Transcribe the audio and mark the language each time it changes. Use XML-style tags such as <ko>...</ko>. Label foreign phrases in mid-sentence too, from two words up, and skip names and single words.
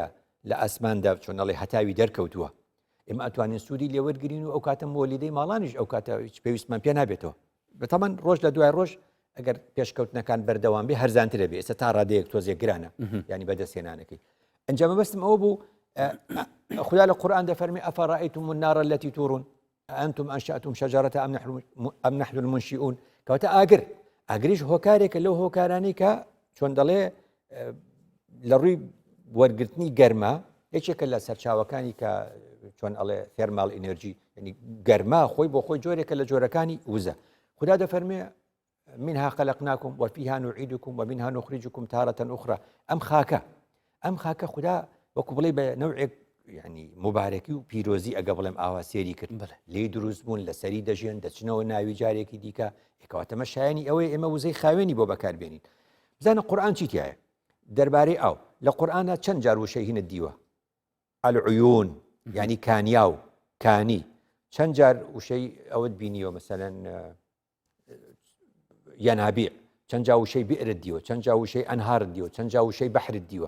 <ckb>لە ئاسماندا چۆنەڵێ هەتاوی دەرکەوتووە ئێمە ئەتوانین سوودی لێوەرگرین و ئەو کاتە مۆلیدەی ماڵانیش ئەو کاتە پێویستمان پێ نابێتەوە بەتەمان ڕۆژ لە دوای ڕۆژ ئەگەر پێشکەوتنەکان بەردەوام بێ هەرزانترە بێ ئێستا تا ڕادەیەک تۆزێک گرانە ینی بەدەستهێنانەکەی ئەنجامە بەستم ئەوە بوو خوددا لە قورئان دەفەرمێ</ckb> <ar>ئەفەڕائەیتم النار التي تورون أأنتم أنشأتم شجرتها أم نحن المنشئون</ar> <ckb>کەواتە ئاگریش هۆکارێکە لەو هۆکارانی کە چۆن دەڵێ لە ڕووی وەرگرتنی گەرما یەکێکە لە سەرچاوەکانی کە چۆن ئەڵێ</ckb> <en>thermal energy</en> <ckb>ینی گەرما خۆی بۆ خۆی جۆرێکە لە جۆرەکانی وزە خوددا دەفەرمێ</ckb> <ar>منها خلقناكم وفيها نعيدكم ومنها نخرجكم تارة أخرى</ar> <ckb>ئەم خاکە خوددا وەکو بڵێ بە نەوعێک ینی مبارەکی و پیرۆزی ئەگە بڵێم ئاوا سێری کرد لێ دروست بوون لە سەری دەژێن دەچنەوە ناوی جارێکی دیکە کەواتەمە شایانی ئەوەی ئێمە وزەی خاوێنی بۆ بەکاربێنین بزانە قورئان چیتیایە دەربارەی ئاو لە قورئانە چەند جار وشەی هینت دیوە العیون یعنی کانیا و کانی چەند جار وشەی ئەوت بینیوە مەسەلەن یەنابیع چەند جاوشەی بئرت دیوە چەند جاوشەی ئەنهارت دیوە چەند جاوشەی بەحرت دیوە</ckb>